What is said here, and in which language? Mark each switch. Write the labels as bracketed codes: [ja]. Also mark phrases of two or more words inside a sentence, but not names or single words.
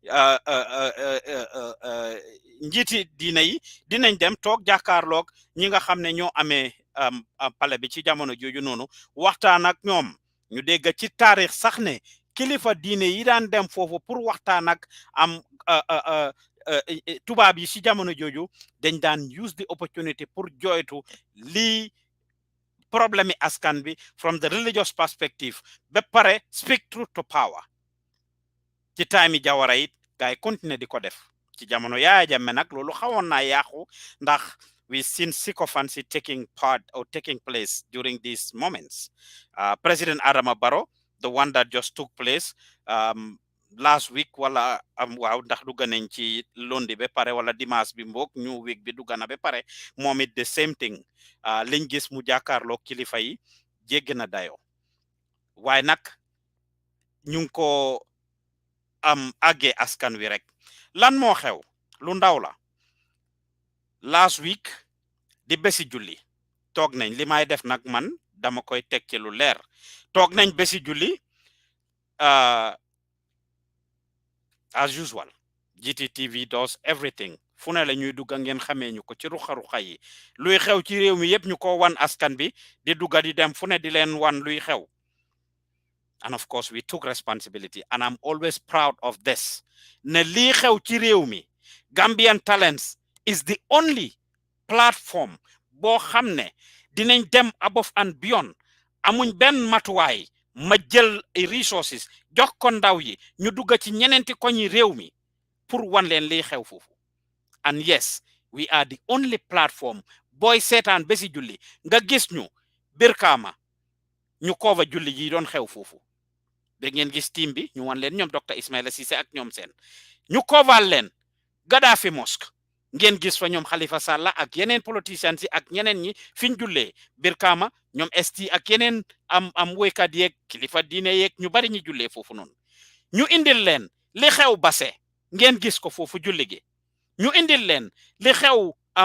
[wo] njiiti diine yi dinañ dem toog jàkkaarloog ñi nga xam ne ñoo amee pale bi ci jamono jooju noonu waxtaan ak ñoom ñu dégg ci taarix sax ne kilifa diine yi daan dem foofu pour waxtaan ak tubaab yi si jamono jooju dañ daan [en] use the opportunity [wo] pour joytu lii problème yi askan bi [en] from the religious perspective [wo] ba pare [en] speak truth to power. [wo] Ci time yi Jawara it gaay continuer di ko def ci jamono Yaaya Jammeh nag loolu xawoon naa yàqu ndax [en] we seen sycophancy taking part or taking place during these moments. President Adama Barrow, the one that just took place last week [wo] wala waaw ndax dugga nañ ci lundi ba pare wala dimanche bi mbok [en] new week [wo] bi dugga na ba pare moom it [en] the same thing [wo] liñ gis mu jàkkaarloo kilifa yi jéggi na dayo waaye nag ñu ngi ko àggee askan wi rek lan moo xew lu ndaw la [en] last week [wo] di bési julli toog nañ li may def nag man dama koy teg ci lu leer toog nañ bési julli [en] as usual GTTV does everything [wo] fu ne la ñuy dugga ngeen xamee ñu ko ci ruxa-ruxa yi luy xew ci réew mi yépp ñu ko wan askan bi di dugga di dem fu ne di leen wan luy xew. [en] And of course we took responsibility and I'm always proud of this [wo] ne lii xew ci réew mi [en] Gambian Talents is the only platform [wo] boo xam ne dinañ dem [en] above and beyond [wo] amuñ benn matuwaay ma jël resources jox ko ndaw yi ñu dugga ci ñeneenti koñi réew mi pour wan leen liy xew foofu. [en] And yes, we are the only platform [wo] booy seetaan bési julli nga gis ñu Birkama ñu cover julli yi doon xew foofu da ngeen gis team bi ñu wan leen ñoom Dr. Ismaila Ceesay ak ñoom seen ñu cover leen Gaddafi Mosque ngeen gis fa ñoom Halifa Sallah ak yeneen politicians yi ak ñeneen ñi fiñ jullee Birkama ñoom ST ak yeneen am woykat yeeg kilifa diine yeeg ñu bari ñi jullee foofu noonu ñu indil leen li xew Basse ngeen gis ko foofu julli gi ñu indil leen li xew